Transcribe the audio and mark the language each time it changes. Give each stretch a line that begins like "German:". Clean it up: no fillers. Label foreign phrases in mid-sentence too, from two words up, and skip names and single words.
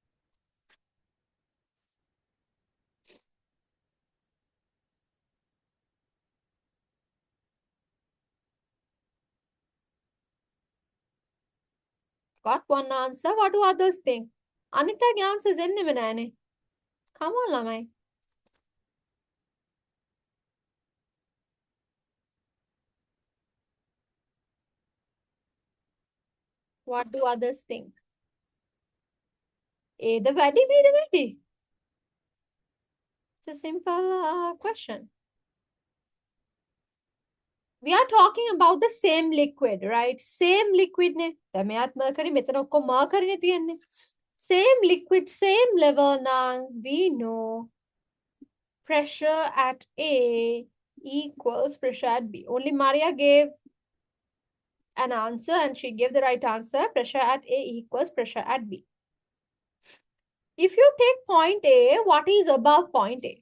English: Got one answer. What do others think? Anita's answers
Sinhala: එන්නෙම නෑනේ.
English: Come on, ළමයි. What do others think? A the වැඩි, B the වැඩි. It's a simple question. We are talking about the same liquid, right? Same liquid ne.
Sinhala: දැන් මෙයාත් mercury, මෙතන ඔක්කොම mercury නේ තියෙන්නේ.
English: Same liquid, same level now. We know pressure at A equals pressure at B. Only Maria gave an answer, and she gave the right answer. Pressure at A equals pressure at B. If you take point A, what is above point A?